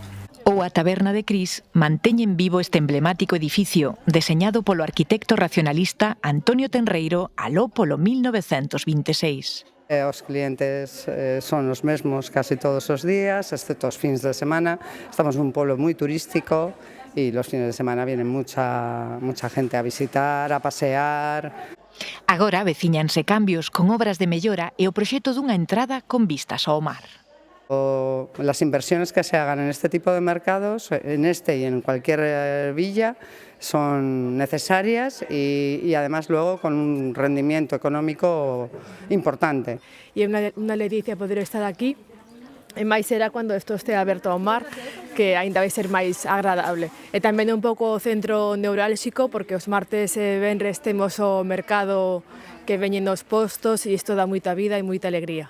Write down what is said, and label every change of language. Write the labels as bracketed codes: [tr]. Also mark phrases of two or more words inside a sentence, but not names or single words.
[gl] Ou a taberna de Cris manteñen vivo este emblemático edificio deseñado polo arquitecto racionalista Antonio Tenreiro aló polo 1926. Os clientes son os mesmos casi todos os días, excepto os fins de semana. Estamos nun polo moi turístico e [es] los fines de semana vienen mucha gente a visitar, a pasear. [gl] Agora veciñanse cambios con obras de mellora e o proxecto dunha entrada con vistas ao mar. [es] Las inversiones que se hagan en este tipo de mercados, en este y en cualquier villa, son necesarias y además luego con un rendimiento económico importante. [gl] E é unha ledicia poder estar aquí, e máis será cando isto este aberto ao mar, que aínda vai ser máis agradable. E tamén un pouco o centro neurálxico, porque os martes e venres temos o mercado que veñen nos postos e isto dá moita vida e moita alegría.